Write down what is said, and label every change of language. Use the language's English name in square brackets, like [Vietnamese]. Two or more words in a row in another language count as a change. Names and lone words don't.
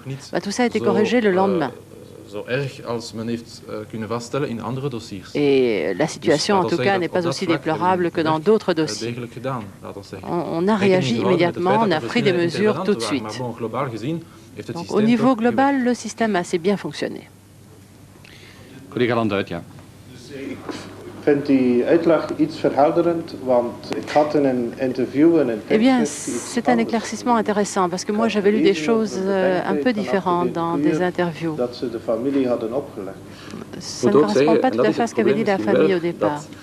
[French] Tout ça a été corrigé le lendemain. Et la situation, en tout cas, n'est pas aussi déplorable que dans d'autres dossiers. On a réagi immédiatement, on a pris des mesures tout de suite. Donc, au niveau global, le système a assez bien fonctionné. [Dutch] Collega Landuit, ja. [French] Eh bien, c'est un éclaircissement intéressant parce que moi j'avais lu des choses un peu différentes dans des interviews. Ça ne correspond pas tout à fait à ce qu'avait dit la famille au départ.